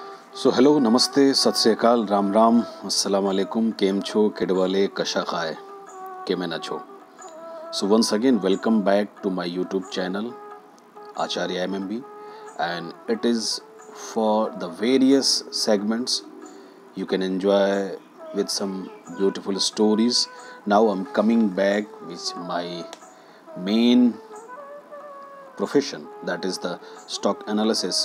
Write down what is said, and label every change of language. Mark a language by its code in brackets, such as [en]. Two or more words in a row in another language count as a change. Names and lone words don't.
[en] So hello, [hi] namaste, [pa] ਸਤ ਸ੍ਰੀ ਅਕਾਲ, [hi] राम राम, [ar] السلام عليكم, kem છો kedwale kasha ખાય કેમે છો. [en] So once again welcome back to my YouTube channel Acharya MMB, and it is for the various segments you can enjoy with some beautiful stories. Now I'm coming back with my main profession, that is the stock analysis.